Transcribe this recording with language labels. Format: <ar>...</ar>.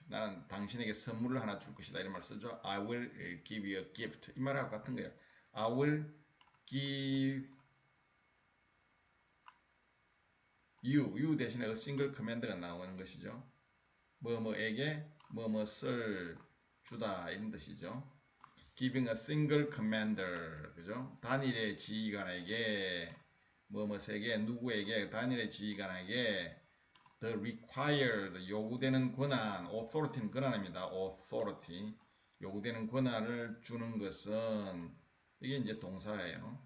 <ko>나는 당신에게 선물을 하나 줄 것이다. 이런 말 쓰죠.</ko> <en>I will give you a gift.</en> <ko>이 말하고 같은 거예요.</ko> <en>I will give you</en> <ko>대신에</ko> <en>a single command가</en> <ko>나오는 것이죠. 뭐뭐에게 뭐뭐을 주다 이런 뜻이죠.</ko> <en>giving a single commander</en> <ko>그죠? 단일의 지휘관에게 뭐뭐에게 누구에게 단일의 지휘관에게</ko> <en>the required</en> <ko>요구되는 권한 authority는 권한입니다. authority 요구되는 권한을 주는 것은 이게 이제 동사예요.</ko>